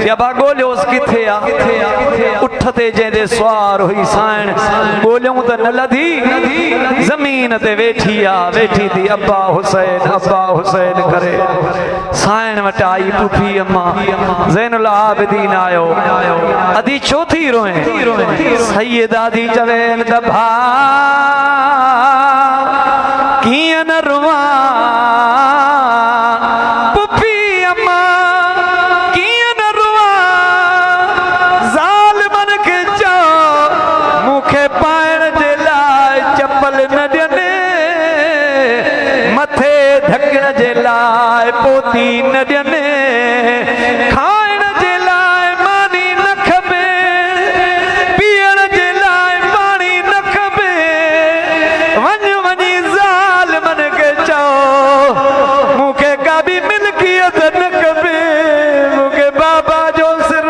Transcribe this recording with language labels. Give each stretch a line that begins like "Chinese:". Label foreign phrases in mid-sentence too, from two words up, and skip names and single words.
Sindhi: जबा गोलियोस किथे आ उठते जेदे सवार हुई साइण गोलियों त न लधी जमीन ते वेठी थी अब्बा हुसैन करे साइण वट आई पुफी अम्मा ज़ैनुल आबिदीन आयो अदी छो थी रोए सैयदा दी चवेन त भा किया न रुआ पुफी अम्मा किया न रुआ ज़ालिमन के चो मुखे पाइण जे लाइ चप्पल न ॾियनि मथे ढकण जे लाइ पोती न ॾियनि खाइण जे लाइ मानी न खपे पीअण जे लाइ पाणी न खपे वञ वञी ज़ालिमन के चओ मूंखे का बि मिल्कियत न खपे मूंखे बाबा जो सिर